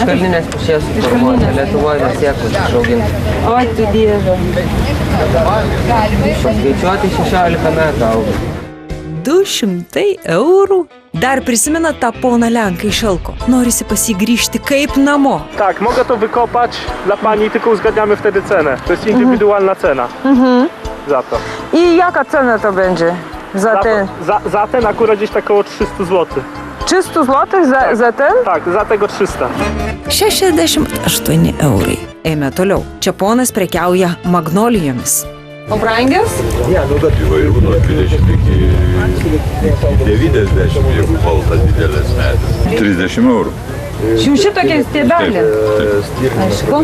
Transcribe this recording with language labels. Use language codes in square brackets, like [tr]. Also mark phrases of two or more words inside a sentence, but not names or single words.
[lt] Iš kalninės pušies suformuota, Lietuvoje nesiekus išauginta. O, tu dieve. Skaičiuoti 16 metų auga. 200 eurų? Dar prisimena tą poną Lenką iš Elko. Norisi pasigrįžti kaip namo. [pl] Tak, mogę to wykopać dla pani, tylko uzgadniamy wtedy cenę. To jest indywidualna cena za to. I jaka cena to będzie? Za ten akurat gdzieś tak około 300 zł. 300 zł za ten? Tak, za tego 300. [lt] 68 eurai. Eime toliau. Čia ponas prekiauja magnolijomis. O brangios? Ne, nu bet įvairių nuo 20 iki 90, jeigu baltas didelės medis. 30 eurų. Šitokie stiebelė. Aišku.